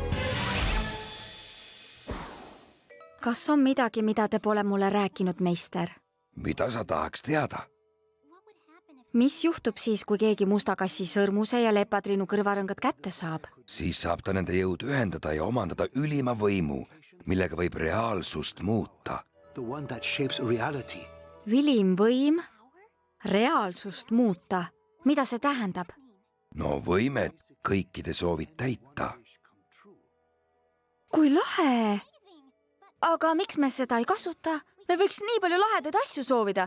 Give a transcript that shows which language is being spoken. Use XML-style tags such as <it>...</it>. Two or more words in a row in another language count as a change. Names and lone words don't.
<et>Kas on midagi, mida te pole mulle rääkinud, meister? mida sa tahaks teada? mis juhtub siis, kui keegi musta kassi sõrmuse ja lepatriinu kõrvarõngad kätte saab? Siis saab ta nende jõud ühendada ja omandada ülima võimu, millega võib reaalsust muuta.</et> <en>The one that shapes reality.</en> <et>Ülim võim reaalsust muuta. Mida see tähendab? No võimet kõikide soovid täita. Kui lahe! Aga miks me seda ei kasuta? Me võiks nii palju lahedaid asju soovida.</et>